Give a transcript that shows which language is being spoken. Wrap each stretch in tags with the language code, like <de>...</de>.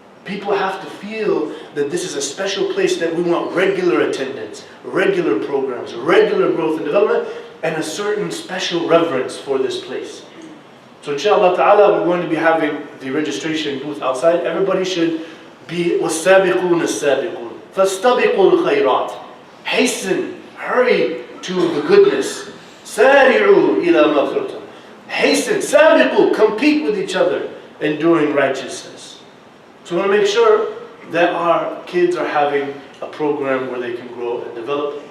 <en>People have to feel that this is a special place that we want regular attendance, regular programs, regular growth and development, and a certain special reverence for this place. So inshallah ta'ala, we're going to be having the registration booth outside. Everybody should be</en> <ar>وَالسَّابِقُونَ السَّابِقُونَ فَاسْتَبِقُوا الْخَيْرَاتِ.</ar> <en>Hasten, hurry to the goodness.</en> <ar>سَارِعُوا إِلَى مَغْفِرَةٍ.</ar> <en>Hasten,</en> <ar>سَابِقُوا,</ar> <en>compete with each other in doing righteousness. So we want to make sure that our kids are having a program where they can grow and develop.</en>